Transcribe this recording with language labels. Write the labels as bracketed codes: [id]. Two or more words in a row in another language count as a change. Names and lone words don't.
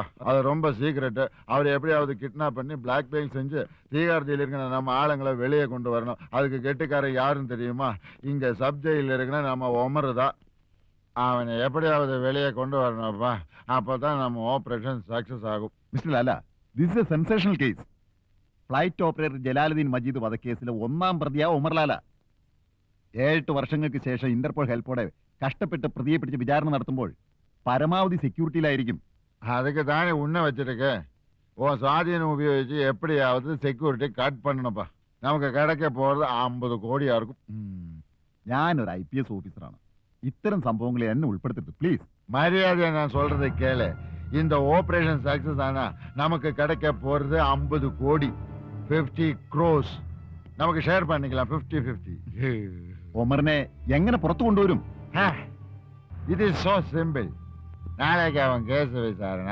[ta] அது ரொம்ப சீக்கிரட்டு. அவர் எப்படியாவது கிட்னாப் பண்ணி பிளாக்மெயில் செஞ்சு தீகார் ஜெயில இருக்கிற நம்ம ஆளுங்களை வெளியே கொண்டு வரணும். அதுக்கு கெட்டுக்காரன் யாருன்னு தெரியுமா? இங்க சப் ஜெயில இருக்கிற நம்ம உமர் தான். அவனை எப்படியாவது வெளியே கொண்டு வரணும்ப்பா. அப்பதான் நம்ம [en] operation success [ta] ஆகும். [ml] മിസ്റ്റർ ലാല, [en] this is a sensational case. [ml] ഫ്ലൈറ്റ് ഓപ്പറേറ്റർ ജലാലുദ്ദീൻ മജീദ് വധക്കേസിലെ ഒന്നാം പ്രതിയാ ഉമർ ലാല. 7 വർഷങ്ങൾക്ക് ശേഷം ഇന്റർപോൾ ഹെൽപ്പോടെ കഷ്ടപ്പെട്ട് പ്രതിയെ പിടിച്ച് വിചാരണ നടത്തുമ്പോൾ പരമാവധി സെക്യൂരിറ്റിയിലായിരിക്കും. [ta] அதுக்கு தானே உன்ன வச்சிருக்கேன். உன் சுவாதீனம் உபயோகிச்சு எப்படியாவது [en] security cut [ta] பண்ணணும்ப்பா. நமக்கு கிடைக்க போறது 50 கோடியா இருக்கும். [ml] ഞാനൊരു IPS ഓഫീസറാണ്. ഇത്തരം സംഭവങ്ങളെ എന്നെ ഉൾപ്പെടുത്തരുത് പ്ലീസ്. [ta] மரியாதையா நான் சொல்றதை கேளு. இந்த [en] operation success [ta] ஆனா நமக்கு கிடைக்க போறது 50 கோடி, 50 crores. நமக்கு ஷேர் பண்ணிக்கலாம் 50-50. [ml] ഒമറിനെ എങ്ങനെ പുറത്തു കൊണ്ടുവരും? [ta] இது [en] so simple. [ta] நாளைக்கு அவன் கேஸ் விசாரணை.